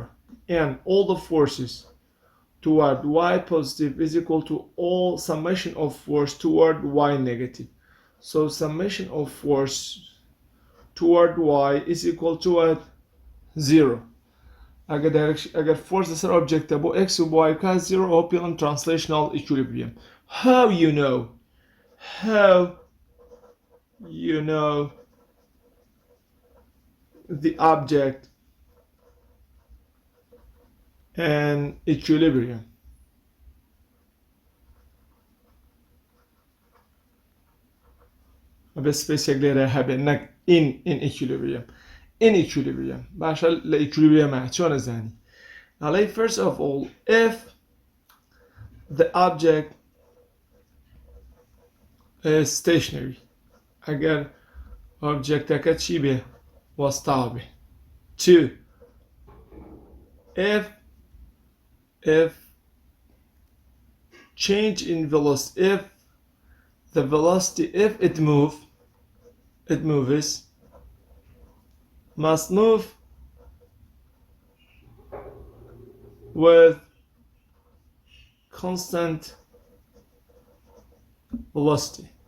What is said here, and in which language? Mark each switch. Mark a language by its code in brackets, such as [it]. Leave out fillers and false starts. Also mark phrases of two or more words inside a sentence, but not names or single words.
[en] And all the forces toward y positive is equal to all summation of force toward y negative. So summation of force toward y is equal to what? [ckb] 0. اگر force لەسەر object بۆ x و بۆ y کا 0 ئەوە پێڵن [en] translational equilibrium. How you know the object and equilibrium. [ckb] بس سپیسێک لێرە هەبێ نەک [en] in equilibrium. In equilibrium [ckb] باشە لە equilibrium چۆن نەزانی ئەڵێ [en] first of all if the object is stationary [ckb] ئەگەر objectەکە چی بێ وەستاو بێ 2 [en] if change in velocity if the velocity if it moves must move with constant velocity.